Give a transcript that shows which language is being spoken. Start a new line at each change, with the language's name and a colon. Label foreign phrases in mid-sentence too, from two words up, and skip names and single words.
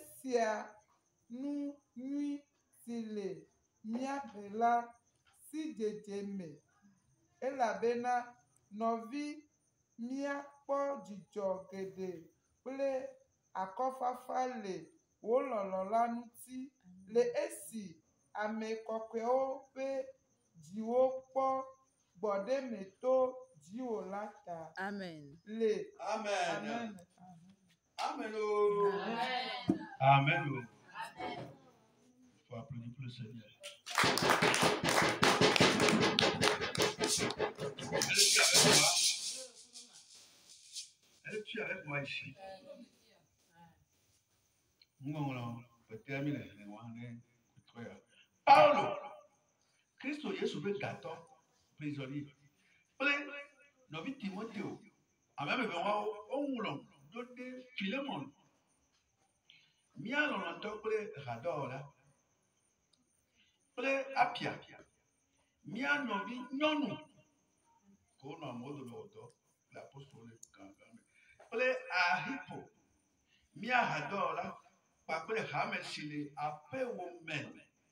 Ewe: sia nu nyui si le míaƒe la si dzedzeme, elabena nɔvi míakpɔ dzidzɔ geɖe kple akɔfafa le wò lɔlɔ̃ la ŋuti, le esi ame kɔkɔewo ƒe dziwo kpɔ gbɔɖeme to dziwò la ta. Amen. Amen. Amen. Amen.
French: Il faut applaudir pour le Seigneur. Elle est avec moi ici.
Ewe: Paulo, Kristo Yesu be gatɔ prisonnier. Kple nɔvi Timoteo, ame eve wawo woŋlɔ ɖo ɖe Philemon, mía lɔlɔ̃tɔ kple hadɔwɔla, kple Apia, mía nɔvi nyɔnu, ko wonɔ amewo dome wɔdɔ le apostole gãgã me, kple Ahipo, mía hadɔwɔla kpakple hame si le aƒewò me.